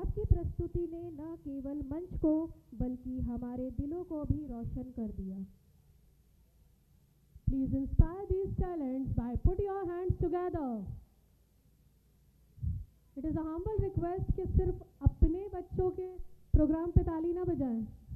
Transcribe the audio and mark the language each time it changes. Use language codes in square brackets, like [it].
[hi] प्रस्तुति ने न केवल मंच को बल्कि हमारे दिलों को भी रोशन कर दिया। [en] Please inspire these talents by put your hands together. It is a humble request [hi] कि सिर्फ अपने बच्चों के प्रोग्राम पे ताली ना बजाएं।